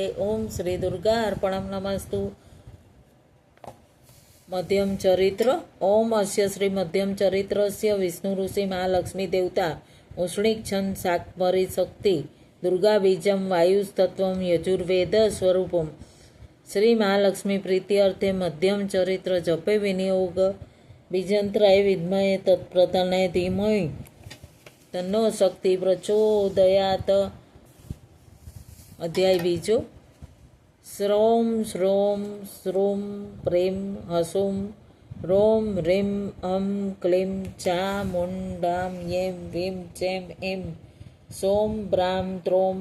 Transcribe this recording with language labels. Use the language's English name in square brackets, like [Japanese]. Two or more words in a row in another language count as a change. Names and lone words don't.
[Sanskrit] ओम श्री दुर्गा अर्पणम नमस्तु। मध्यम चरित्र। ओम अस्य श्री मध्यम चरित्रस्य विष्णु ऋषि महालक्ष्मी देवता उष्णिक छंद शाकंभरी शक्ति दुर्गा बीजम वायुस्तत्वम यजुर्वेद स्वरूपम શ્રી મહાલક્ષ્મી પ્રીતિ અર્થે મધ્યમ ચરિત્ર જપે વિનિયોગ બીજંત્રાય વિદ્મહે તત્પ્રધાને ધીમહિ તન્નો શક્તિ પ્રચોદયાત. [Gujarati] અધ્યાય બીજો. [Sanskrit] શ્રોમ શ્રોમ શ્રૂમ પ્રેમ હસુમ રોમ રીમ અમ ક્લીમ ચામુંડામ યેમ વીમ ચેમ એમ સોમ બ્રામ ત્રોમ